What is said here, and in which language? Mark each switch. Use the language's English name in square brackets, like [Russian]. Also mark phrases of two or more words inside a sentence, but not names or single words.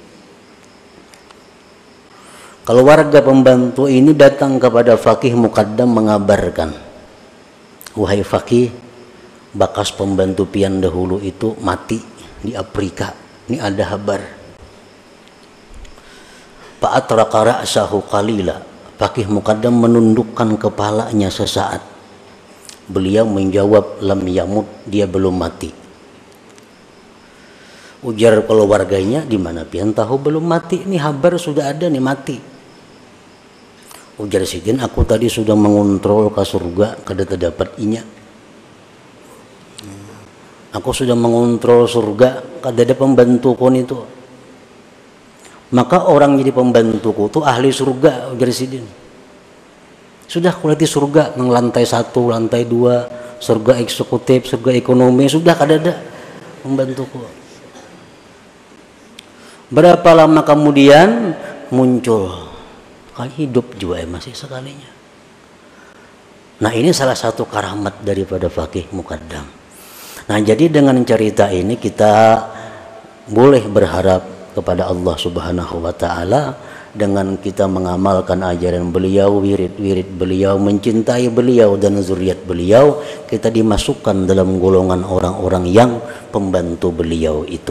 [Indonesian] Keluarga pembantu ini datang kepada Faqih Muqaddam mengabarkan, wahai Faqih, bakas pembantu pian dahulu itu mati di Afrika. Ini ada kabar. [Arabic] فأطرق رأسه قليلا. [Indonesian] Faqih Muqaddam menundukkan kepalanya sesaat. Beliau menjawab, [Arabic] لم يمت, [Indonesian] dia belum mati. [Banjar] Ujar keluarganya, di mana pian tahu belum mati? Ini kabar sudah ada nih mati. Ujar sidin, aku tadi sudah mengontrol ke surga, kada terdapat inya. Aku sudah mengontrol surga, kada ada pembantu pun itu. Maka orang jadi pembantuku itu ahli surga, ujar sidin. Sudah kuliti surga, nang lantai 1, lantai 2, surga eksekutif, surga ekonomi, sudah kada ada pembantuku. Berapa lama kemudian muncul, kali hidup juga masih sekalinya. [Indonesian] Nah, ini salah satu karamat daripada Faqih Muqaddam. Nah, jadi dengan cerita ini kita boleh berharap kepada Allah [Arabic] سبحانه وتعالى [Indonesian] dengan kita mengamalkan ajaran beliau, wirid-wirid beliau, mencintai beliau dan zuriat beliau, kita dimasukkan dalam golongan orang-orang yang pembantu beliau itu.